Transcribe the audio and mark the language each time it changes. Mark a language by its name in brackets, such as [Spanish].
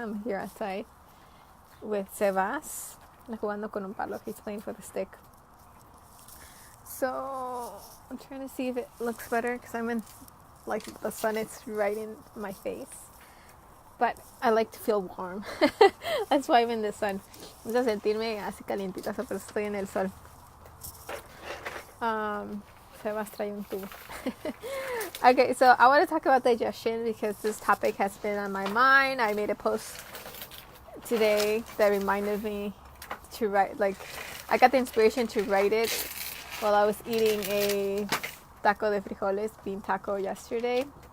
[English] I'm here outside with Sebas, [Spanish] jugando con un palo. [English] He's playing with a stick. So I'm trying to see if it looks better because I'm in, like, the sun is right in my face. But I like to feel warm. That's why I'm in the sun. [Spanish] Me gusta sentirme así calientita, pero estoy en el sol. Sebas trae un tubo. [English] Okay, so I want to talk about digestion because this topic has been on my mind. I made a post today that reminded me to write, like, I got the inspiration to write it while I was eating a [Spanish] taco de frijoles, [English] bean taco yesterday.